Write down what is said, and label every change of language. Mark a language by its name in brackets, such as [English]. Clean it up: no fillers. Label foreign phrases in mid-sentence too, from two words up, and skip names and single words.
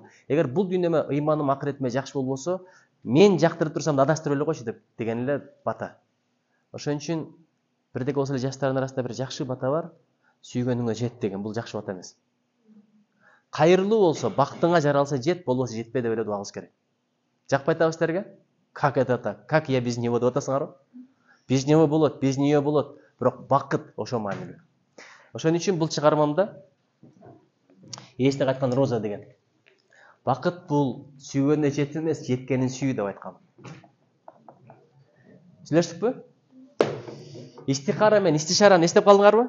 [Kyrgyz] Эгер бул дүйнөмө ыйманым, акыретиме жакшы болбосо, мен жактырып турсам да адаштырып эле койчу деген эле бата. Ошон үчүн бирдеке болсо эле жаштардын арасында бир жакшы бата бар. Сүйгөнүңө жет деген. Бул жакшы бата эмес. Кайырлуу болсо, бактыңа жаралса жет, болбосо жетпе деп эле дуа кылыш керек. Жакпай атабы силерге? [Russian] Как это так? Как я без него [Kyrgyz] деп атасыңарбы? [Russian] Без него болот, без нее болот. [Kyrgyz] Бирок бакыт ошо маанилүү. Ошон үчүн бул чыгармамда эсте кайткан Роза деген. Бакыт бул сүйгөнүнө жет эмес, жеткенин сүй деп айткан. Сүйлөштүкпү? Истихара менен истишараны эстеп калдыңарбы?